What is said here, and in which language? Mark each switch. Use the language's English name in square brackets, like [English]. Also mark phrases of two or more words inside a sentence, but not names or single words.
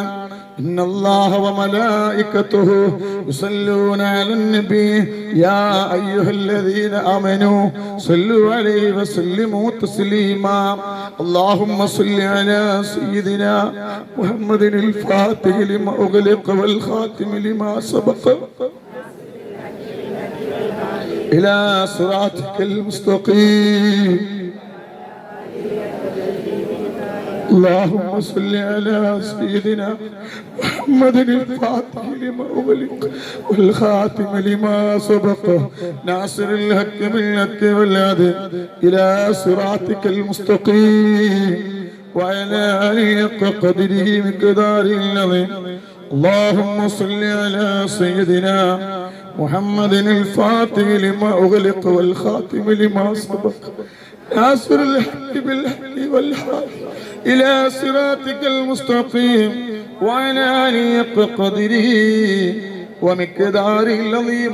[Arabic] إن الله وملائكته يصلون على النبي يا أيها الذين آمنوا صلوا عليه وسلموا تسليما اللهم صل على سيدنا محمد الفاتح لما أغلق والخاتم لما سبق إلى صراطك المستقيم اللهم صل على سيدنا محمد الفاتح لما أغلق والخاتم لما سبق ناصر الحق بالحق والهادي إلى صراطك المستقيم وعلى آله قدره مقداره العظيم اللهم صل على سيدنا محمد الفاتح لما أغلق والخاتم لما سبق ناصر الحق بالحق والهادي إلى صراطك المستقيم وعلى آله قدره ومقداره العظيم.